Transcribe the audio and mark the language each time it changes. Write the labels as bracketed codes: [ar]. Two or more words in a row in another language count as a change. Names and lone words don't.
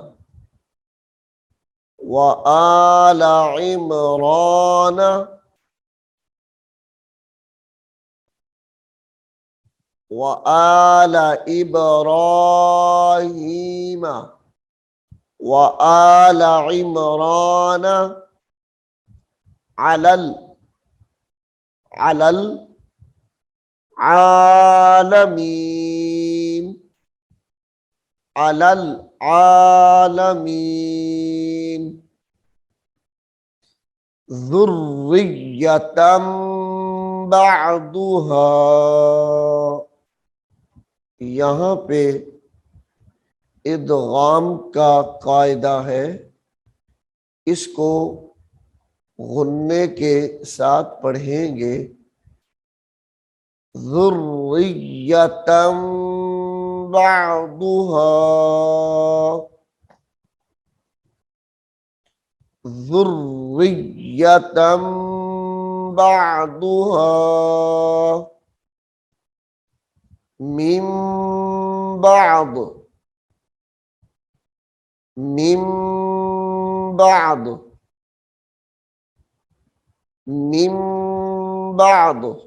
[ar] و آل عمران و آل إبراهيم و آل عمران على، على العالمين، على العالمين ذرية بعضها. [hi] यहाँ पे इदगाम का कायदा है, इसको गुन्ने के साथ पढ़ेंगे। [ar] ذرية بعضها, ذرية بعضها من بعض، من بعض، من بعض